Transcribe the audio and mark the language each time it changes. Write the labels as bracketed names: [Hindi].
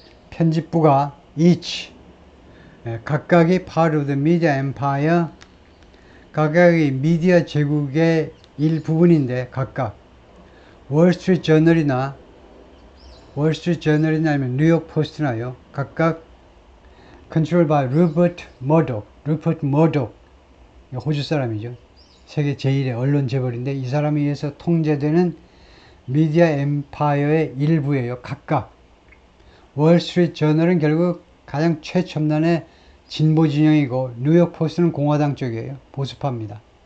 [Korean] 편집부가 each, 각각이 [English] part of the media empire, [Korean] 각각이 미디어 제국의 일부분인데 각각 월스트리트저널이나 아니면 뉴욕 포스트나요. [English] 각각 controlled by Rupert Murdoch, [Korean] 호주 사람이죠. 세계 제1의 언론 재벌인데 이 사람에 의해서 통제되는 미디어 엠파이어의 일부예요. 각각. 월스트리트저널은 결국 가장 최첨단의 진보 진영이고 뉴욕 포스트는 공화당 쪽이에요. 보수파입니다.